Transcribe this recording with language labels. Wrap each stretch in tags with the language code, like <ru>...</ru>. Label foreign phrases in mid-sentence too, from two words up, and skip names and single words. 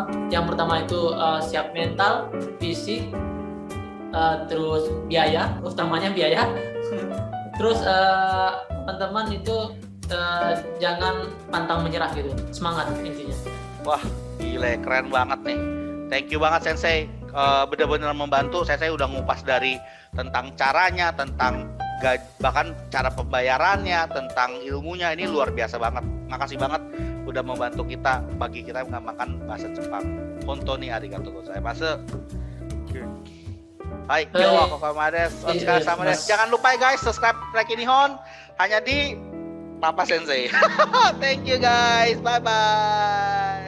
<id>Yang pertama itu siap mental, fisik, terus biaya, utamanya biaya. Terus teman-teman itu jangan pantang menyerah gitu, semangat intinya. Wah, gile, keren banget nih.</id> <en>Thank you</en> <id>banget Sensei, benar-benar membantu. Sensei udah ngupas dari tentang caranya, tentang bahkan cara pembayarannya, tentang ilmunya. Ini luar biasa banget. Makasih banget udah membantu kita, bagi kita mengamalkan bahasa Jepang.</id> <ja>本当にありがとうございます.</ja> <id>Hai, yo, jangan lupa ya guys, subscribe Reki Nihon hanya di Papa Sensei.</id> <en>Thank you guys. Bye bye.</en>